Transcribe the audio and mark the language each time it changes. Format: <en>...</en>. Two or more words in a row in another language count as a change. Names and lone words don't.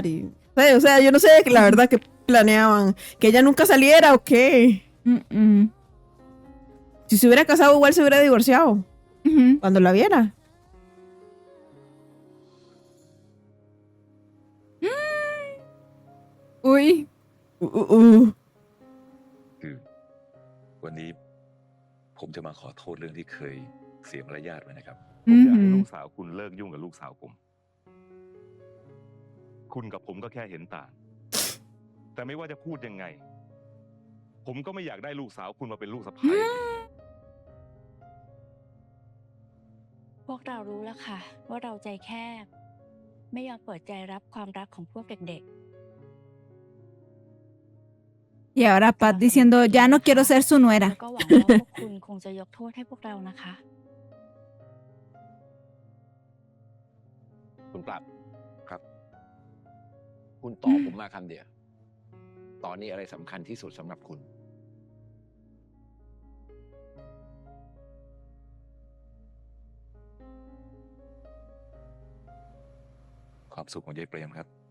<es>O sea, yo no sé la verdad que planeaban. Que ella nunca saliera o qué. Si se hubiera casado, igual se hubiera divorciado. Cuando la viera. Uy.</es> <th>คือวันนี้ผมจะมาขอโทษเรื่องที่เคยเสียมารยาทไว้นะครับ ผมอยากให้ลูกสาวคุณเลิกยุ่งกับลูกสาวผม คุณกับผมก็แค่เห็นต่าง แต่ไม่ว่าจะพูดยังไง ผมก็ไม่อยากได้ลูกสาวคุณมาเป็นลูกสะใภ้ พวกเรารู้แล้วค่ะ ว่าเราใจแคบ ไม่ยอมเปิดใจรับความรักของพวกเด็ก</th> <es>Y ahora Pat diciendo, ya no quiero ser su</es> <th>ๆ</th> <es>nuera.</es> <th>แล้วก็หวังว่าพวกคุณคงจะยกโทษให้พวกเรานะคะ คุณปรับครับ คุณตอบผมมาคำเดียว ตอนนี้อะไรสำคัญที่สุดสำหรับคุณ ความสุขของยายเปรมครับ</th>